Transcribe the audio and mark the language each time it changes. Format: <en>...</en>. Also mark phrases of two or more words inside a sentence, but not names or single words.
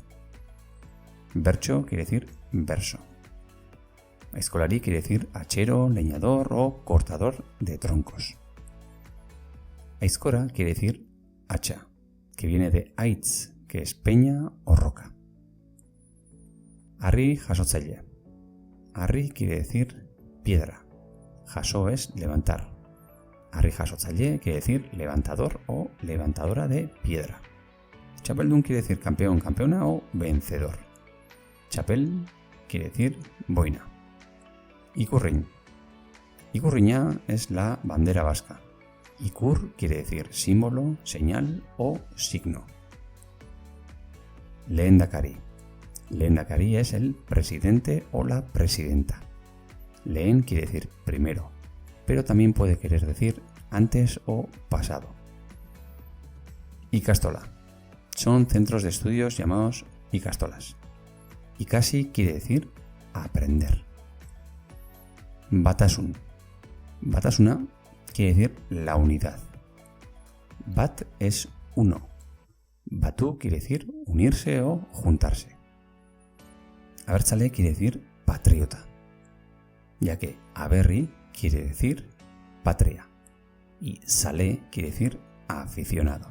<es>Bertso quiere decir verso. Aizkolari quiere decir hachero, leñador o cortador de troncos. Aizkora quiere decir hacha, que viene de aitz, que es peña o roca.</es> <eu>Harri jasotzaile.</eu> <es>Harri quiere decir piedra. Jaso es levantar.</es> <eu>Harri jasotzaile</eu> <es>quiere decir levantador o levantadora de piedra. Txapeldun quiere decir campeón, campeona o vencedor. Txapel quiere decir boina. Ikurrin. Ikurriña es la bandera vasca. Ikur quiere decir símbolo, señal o signo. Lehendakari. Lehendakari es el presidente o la presidenta. Lehen quiere decir primero, pero también puede querer decir antes o pasado. Ikastola. Son centros de estudios llamados ikastolas. Ikasi quiere decir aprender. Batasun. Batasuna quiere decir la unidad. Bat es uno. Batu quiere decir unirse o juntarse. Abertzale quiere decir patriota, ya que aberri quiere decir patria y zale quiere decir aficionado.</es>